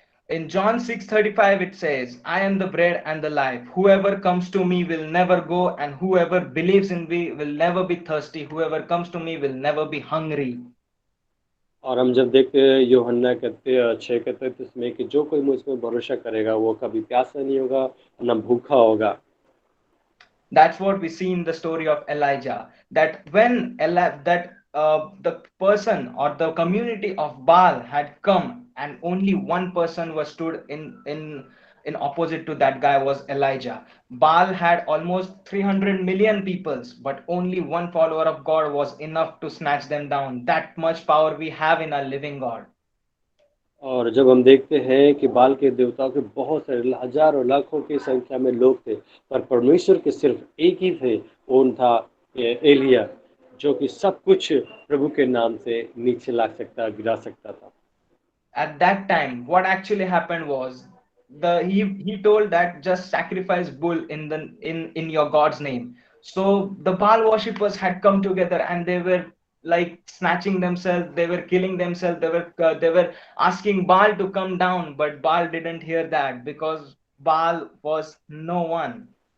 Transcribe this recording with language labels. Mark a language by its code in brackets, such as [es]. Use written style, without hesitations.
[en] In John 6:35 it says, I am the bread and the life. Whoever comes to me will never go, and whoever believes in me will never be thirsty. Whoever comes to me will never be hungry. [hi] और हम जब देखते हैं यूहन्ना कहते 6 के 33 में कि जो कोई मुझ में भरोसा करेगा वो कभी प्यासा नहीं होगा, ना भूखा होगा। [en] That's what we see in the story of Elijah. That when the person or the community of Baal had come, and only one person was stood in opposite to that guy was Elijah. Baal had almost 300 million peoples, but only one follower of God was enough to snatch them down. That much power we have in our living God. [hi] और जब हम देखते हैं कि बाल के देवताओं के बहुत सारे हजारों लाखों की संख्या में लोग थे, पर परमेश्वर के सिर्फ एक ही थे, वो था एलिया, जो कि सब कुछ प्रभु के नाम से नीचे ला सकता, गिरा सकता था। [en] At that time what actually happened was he told that just sacrifice bull in your God's name. So the Baal worshippers had come together and they were like snatching themselves, they were killing themselves, they were asking Baal to come down, but Baal didn't hear that because Baal was no one.